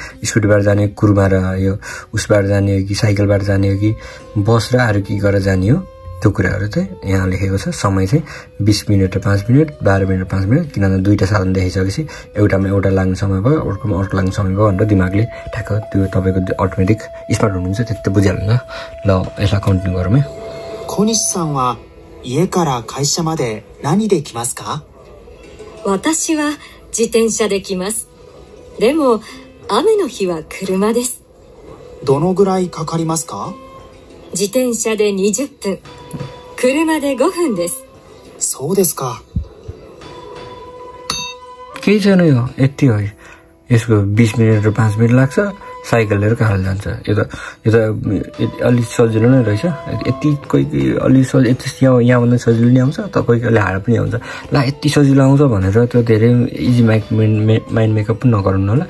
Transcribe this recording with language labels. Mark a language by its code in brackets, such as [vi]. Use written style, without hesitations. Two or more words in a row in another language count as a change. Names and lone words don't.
[ne] स्कुटीबाट जाने कुर्मा र यो उसबाट जाने हो कि साइकलबाट जाने हो कि बस र अरू के गरेर जाने हो, त्यो कुराहरू चाहिँ यहाँ लेखेको छ। समय चाहिँ 20 मिनट र 5 मिनट, 12 मिनट र 5 मिनट, किनभने दुईटा साधन देखिसकेपछि एउटामा एउटा लाग्ने समय भयो, अर्कोमा अर्को लाग्ने समय भयो भनेर दिमागले ठ्याक्क त्यो तपाईँको [en] automatic smart [ne] हुनुहुन्छ त्यति बुझिहाल्नु। ल यसलाई कन्टिन्यू गरौँ है। [ja] 小西さんは家から会社まで何で来ますか？私は自転車で来ます。でも雨の日は車です。どのぐらいかかりますか？自転車で20分、車で5分です。そうですか。 [ne] केही छैन यो, यति हो। यसको 20 मिनट र 5 मिनट लाग्छ, साइकल लिएर कहाँ जान्छ। यो त अलि सजिलो नै रहेछ। यति कोही अलि सजिलो, यति यहाँभन्दा सजिलो नि आउँछ, त कोही कोहीले हार्ड पनि आउँछ। ल यति सजिलो आउँछ भनेर त्यो धेरै [en] easy mind makeup [ne] पनि नगराउनु होला।